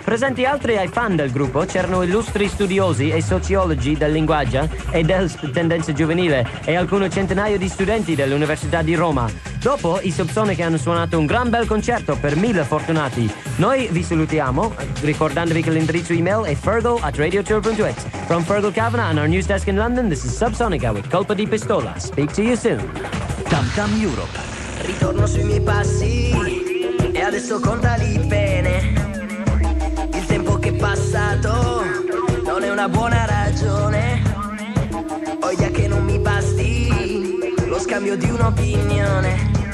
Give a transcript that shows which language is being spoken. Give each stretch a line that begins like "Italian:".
Italian: Presenti altri ai fan del gruppo c'erano illustri studiosi e sociologi del linguaggio e del tendenza giovanile e alcune centinaio di studenti dell'Università di Roma. Dopo, i Subsonic hanno suonato un gran bel concerto per 1000 fortunati. Noi vi salutiamo ricordandovi che l'indirizzo email è fergal@radiotour.it.
English: From Fergal Kavanagh and our news desk in London, this is Subsonica with Colpo di Pistola. Speak to you soon. Tam Tam Europe.
Italian: Ritorno sui miei passi e adesso contali bene. Il tempo che è passato non è una buona ragione. Odia che non mi basti lo scambio di un'opinione.